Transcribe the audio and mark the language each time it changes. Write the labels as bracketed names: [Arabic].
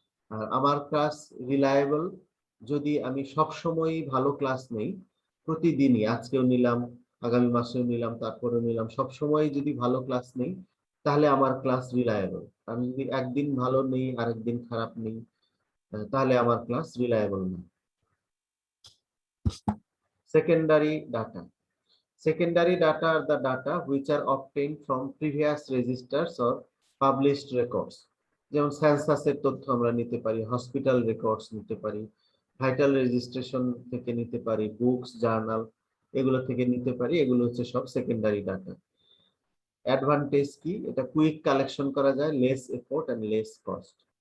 [Bangla] আর আমার class reliable যদি আমি সব সময় ভালো ক্লাস নেই, প্রতিদিনই, আজকেও নিলাম, আগামী মাসেও নিলাম, তারপরেও নিলাম, সব সময় যদি ভালো ক্লাস নেই, তাহলে আমার ক্লাস রিলায়েবল। আমি যদি একদিন ভালো নেই আরেকদিন খারাপ নেই, তাহলে আমার ক্লাস রিলায়েবল না। [English] Secondary data. Secondary data are the data which are obtained from previous registers or published records. [Bangla] যেমন সেন্সাসের তথ্য আমরা নিতে পারি, হসপিটাল রেকর্ডস নিতে পারি, ভাইটাল রেজিস্ট্রেশন থেকে নিতে পারি, বুকস, জার্নাল, এগুলো থেকে নিতে পারি। এগুলো হচ্ছে সব সেকেন্ডারি ডাটা। অ্যাডভান্টেজ কি? এটা কুইক কালেকশন করা যায়, [English] Less effort and less cost.